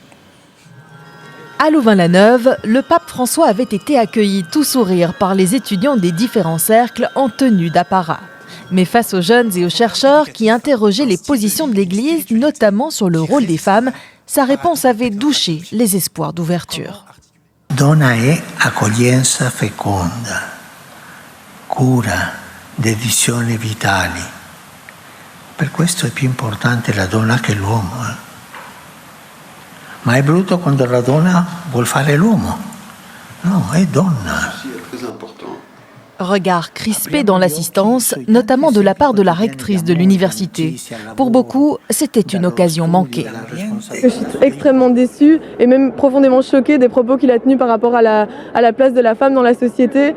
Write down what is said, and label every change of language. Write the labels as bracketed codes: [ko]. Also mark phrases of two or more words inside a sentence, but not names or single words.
[fr] À Louvain-la-Neuve, le pape François avait été accueilli tout sourire par les étudiants des différents cercles en tenue d'apparat. Mais face aux jeunes et aux chercheurs qui interrogeaient les positions de l'Église, notamment sur le rôle des femmes, sa réponse avait douché les espoirs d'ouverture. [it] Donna è accoglienza feconda, cura, dedizione vitali. Per questo è più importante la donna che l'uomo. Ma è brutto quando la donna vuol fare l'uomo. No, è donna. [fr] Regard crispé dans l'assistance, notamment de la part de la rectrice de l'université. Pour beaucoup, c'était une occasion manquée. Je suis extrêmement déçue et même profondément choquée des propos qu'il a tenus par rapport à la place de la femme dans la société.